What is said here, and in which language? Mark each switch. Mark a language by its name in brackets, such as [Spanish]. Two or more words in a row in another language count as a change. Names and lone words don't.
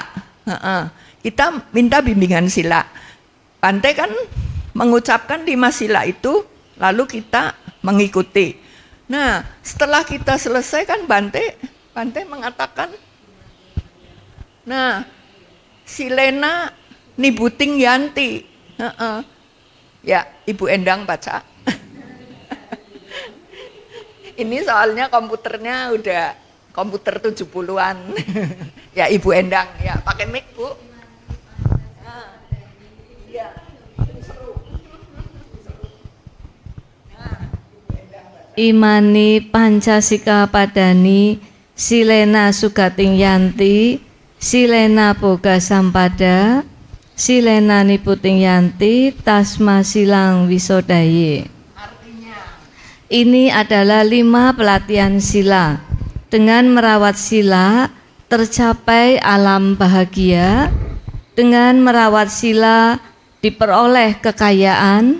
[Indonesian] Kita minta bimbingan sila. Bante kan mengucapkan 5 sila itu, lalu kita mengikuti. Nah, setelah kita selesai kan Bante mengatakan, nah, [Pali] silena nibuting yanti. [Indonesian] Ya, Ibu Endang baca. Ini soalnya komputernya udah komputer 70-an. Ya, Ibu Endang, ya pakai mic, Bu. Iya. [Pali] Imani Pancasika Padani Silena Sugating Yanti Silena Boga Sampada Silena Niputing Yanti Tasma Silang Wisodaye. [Indonesian] Artinya, ini adalah 5 pelatihan sila. Dengan merawat sila tercapai alam bahagia. Dengan merawat sila diperoleh kekayaan.